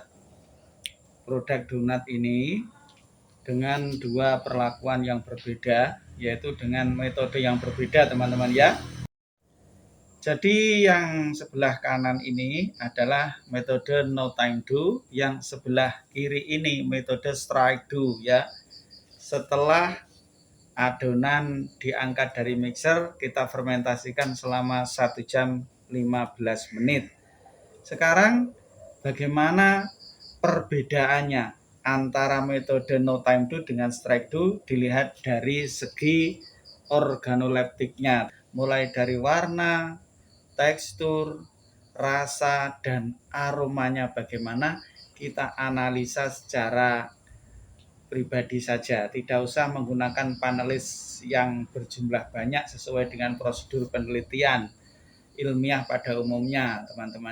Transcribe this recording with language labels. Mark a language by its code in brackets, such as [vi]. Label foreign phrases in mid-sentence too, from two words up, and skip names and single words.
[id] produk donat ini dengan dua perlakuan yang berbeda, yaitu dengan metode yang berbeda teman-teman ya. Jadi yang sebelah kanan ini adalah metode [en] no time do, [id] yang sebelah kiri ini metode [en] strike do [id] ya. Setelah adonan diangkat dari mixer, kita fermentasikan selama 1 jam 15 menit. Sekarang bagaimana perbedaannya antara metode [en] no time do [id] dengan [en] strike do? [id] Dilihat dari segi organoleptiknya, mulai dari warna, tekstur, rasa, dan aromanya bagaimana, kita analisa secara pribadi saja, tidak usah menggunakan panelis yang berjumlah banyak sesuai dengan prosedur penelitian ilmiah pada umumnya teman-teman.